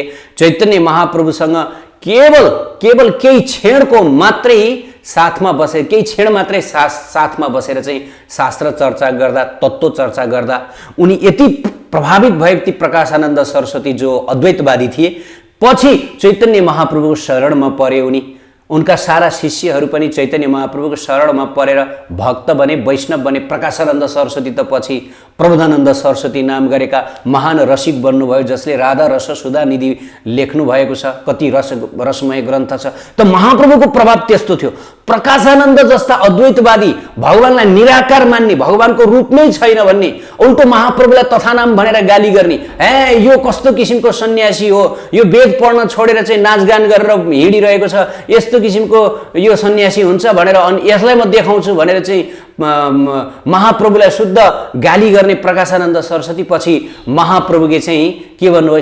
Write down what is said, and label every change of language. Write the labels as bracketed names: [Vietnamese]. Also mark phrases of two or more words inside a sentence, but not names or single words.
[Nepali] चैतन्य महाप्रभुसँग केवल केही क्षणको मात्रै साथमा बसेर, केही क्षण मात्रै साथमा बसेर चाहिँ शास्त्र चर्चा गर्दा, तत्त्व चर्चा गर्दा उनी यति प्रभावित भए कि प्रकाशानन्द सरस्वती जो अद्वैतवादी थिए, पछि चैतन्य महाप्रभुको शरणमा परे। उनका सारा शिष्यहरू पनि चैतन्य महाप्रभुको शरणमा परेर भक्त बने, वैष्णव बने। प्रकाशानन्द सरस्वती त पछि प्रबोधानन्द सरस्वती नाम गरेका महान रसिक बन्नुभयो, जसले राधा रस सुधा निधि लेख्नु भएको छ। कति रसमय ग्रन्थ छ। त महाप्रभुको प्रभाव त्यस्तो थियो। प्रकाशानन्द जस्ता अद्वैतवादी, भगवानलाई निराकार मान्ने, भगवानको रूप नै छैन भन्ने, उल्टो महाप्रभुलाई तथानाम भनेर गाली गर्ने, यो कस्तो किसिमको सन्यासी हो, यो वेद पढ्न छोडेर चाहिँ नाचगान गरेर हिँडिरहेको छ, यस्तो किसिमको यो सन्यासी हुन्छ भनेर, अनि यसलाई म देखाउँछु भनेर चाहिँ महाप्रभुलाई शुद्ध गाली गर्ने प्रकाशानन्द सरस्वती पछि महाप्रभुले चाहिँ के भन्नुभयो?